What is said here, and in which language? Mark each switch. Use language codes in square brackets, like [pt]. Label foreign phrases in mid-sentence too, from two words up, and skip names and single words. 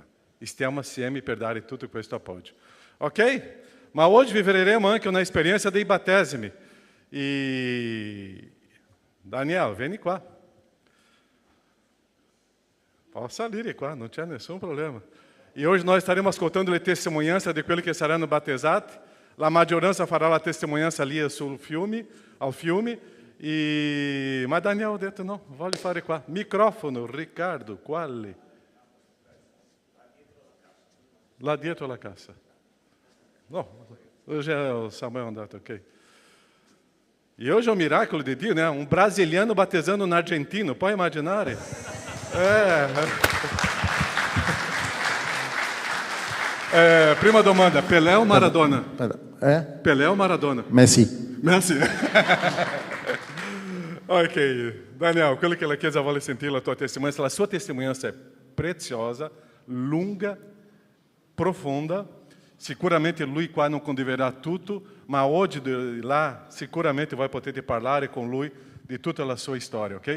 [it] Stiamo assieme per dare tutto questo appoggio. Ok? Ma oggi vivremo anche una esperienza dei battesimi. E Daniel, vieni qua. Pode salire qua, não c'è nessun problema. [pt] E hoje nós estaremos [it] ascoltando le testemunhanze de quelli che saranno battezzati. La maggioranza farà la testimonianza lì al fiume. Ma Daniel ha detto no, voglio fare qua. Microfono, Riccardo, quale? Lá dietro la cassa. [pt] No, hoje é o Samuel andato, ok. E hoje é um [it] miracolo de Dio, [pt] né? Um brasiliano batezando um argentino, pode imaginar? [it] Prima domanda, [pt] Pelé ou Maradona? Pelé ou Maradona? Messi. Messi. [it] Ok, Daniel, quello che la Chiesa vuole sentire la tua testimonianza. La sua testimonianza è preziosa, lunga, profonda. Sicuramente lui qua non condividerà tutto, ma oggi di là sicuramente vai poter parlare con lui di tutta la sua storia, ok?